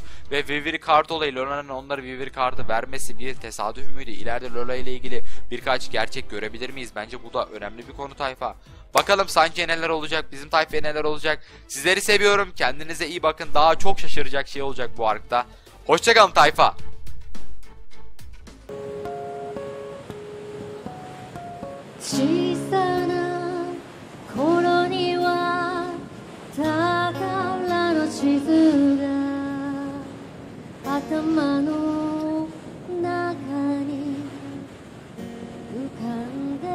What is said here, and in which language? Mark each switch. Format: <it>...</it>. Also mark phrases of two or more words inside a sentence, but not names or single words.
<tr>Ve Vivir Kart olayı, Lola'nın onlara Vivir Kart'ı vermesi bir tesadüf müydü? İleride Lola ile ilgili birkaç gerçek görebilir miyiz? Bence bu da önemli bir konu tayfa. Bakalım Sanji'ye neler olacak? Bizim tayfaya neler olacak? Sizleri seviyorum. Kendinize iyi bakın. Daha çok şaşıracak şey olacak bu arkta. Hoşçakalın tayfa.</tr> <ja>小さな頃には宝の地図が頭の中に浮かんで</ja>